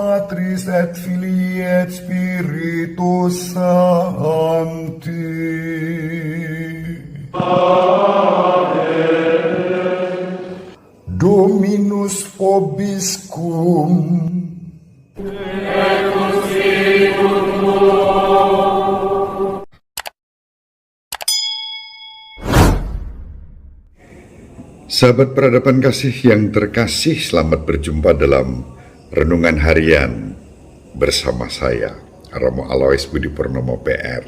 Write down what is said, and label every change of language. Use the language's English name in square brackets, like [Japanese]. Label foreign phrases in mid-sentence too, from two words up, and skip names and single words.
[Latin] Patris et Filii et Spiritus Sancti. Dominus vobiscum. [Indonesian] Sahabat peradaban kasih yang terkasih, selamat berjumpa dalam Renungan Harian bersama saya, Romo Alois Budi Purnomo PR.